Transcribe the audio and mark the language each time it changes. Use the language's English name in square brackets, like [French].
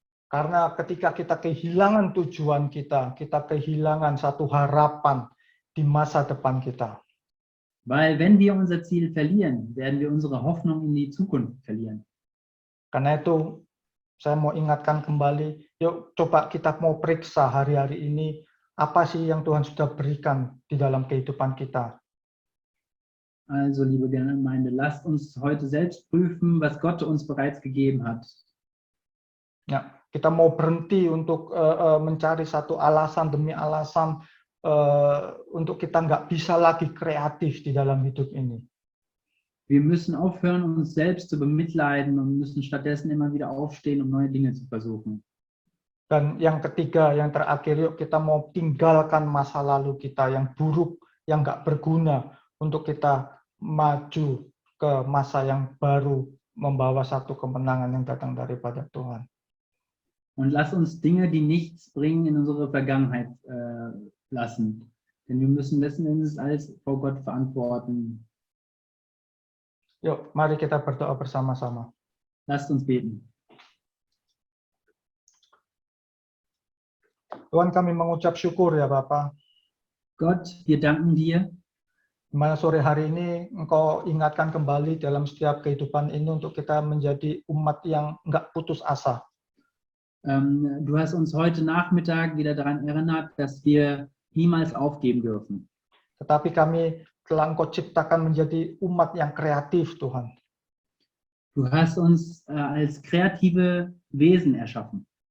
[Indonesian] Karena ketika kita kehilangan tujuan kita kehilangan satu harapan di masa depan kita. [German] Weil wenn wir unser Ziel verlieren, werden wir unsere Hoffnung in die Zukunft verlieren. [Indonesian] Karena itu saya mau ingatkan kembali, yuk coba kita mau periksa hari-hari ini apa sih yang Tuhan sudah berikan di dalam kehidupan kita. [German] Also, liebe Gemeinde, lasst uns heute selbst prüfen, was Gott uns bereits gegeben hat. [Indonesian] Ya, kita mau berhenti untuk mencari satu alasan demi alasan untuk kita nggak bisa lagi kreatif di dalam hidup ini. [German] Wir müssen aufhören, uns selbst zu bemitleiden und müssen stattdessen immer wieder aufstehen, um neue Dinge zu versuchen. [Indonesian] Dan yang ketiga, yang terakhir, yuk kita mau tinggalkan masa lalu kita yang buruk, yang nggak berguna untuk kita maju ke masa yang baru, membawa satu kemenangan yang datang daripada Tuhan. [German] Und lass uns Dinge, die nichts bringen, in unsere Vergangenheit lassen. Denn wir müssen letzten Endes alles vor Gott verantworten. [Indonesian] Yuk, mari kita berdoa bersama-sama. [German] Lasst uns beten. [Indonesian] Tuhan, kami mengucap syukur ya Bapa. [German] Gott, wir danken dir. [Indonesian] Di mana sore hari ini Engkau ingatkan kembali dalam setiap kehidupan ini untuk kita menjadi umat yang nggak putus asa. [German] Du hast uns heute Nachmittag wieder daran erinnert, dass wir niemals aufgeben dürfen. [Indonesian] Tetapi kami telah Engkau ciptakan menjadi umat yang kreatif, Tuhan. [German] Du hast uns als kreative Wesen erschaffen.